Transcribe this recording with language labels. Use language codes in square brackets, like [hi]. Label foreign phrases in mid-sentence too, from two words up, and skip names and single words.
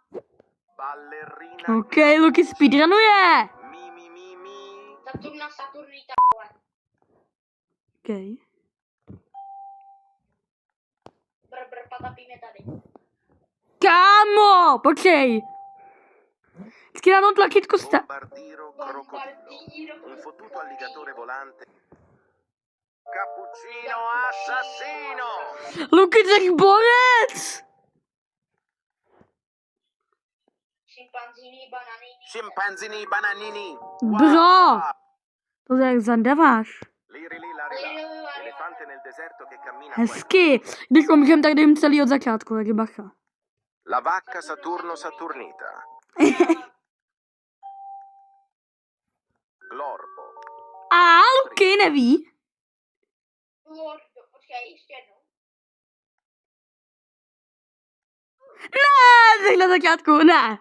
[cs] OK, Luky speedrunuje. Saturnita. OK. Patapíme tady. Kámo, počkej. Vždycky na tom tlačítku [it] Un fottuto alligatore volante. Cappuccino assassino! [cs] Luky, tak borec! [it] Scimpanzini bananini. [cs] Bro! To jak zandaváš. [it] Liri li lari la. Elefante nel deserto che cammina. [cs] Hezky. Když umřem, tak jdem celý od začátku, tak je bacha. [it] La vacca Saturno Saturnita. Glorbo. [cs] A Luky neví. Počkej, ještě jednou. Ne, tak na začátku, ne.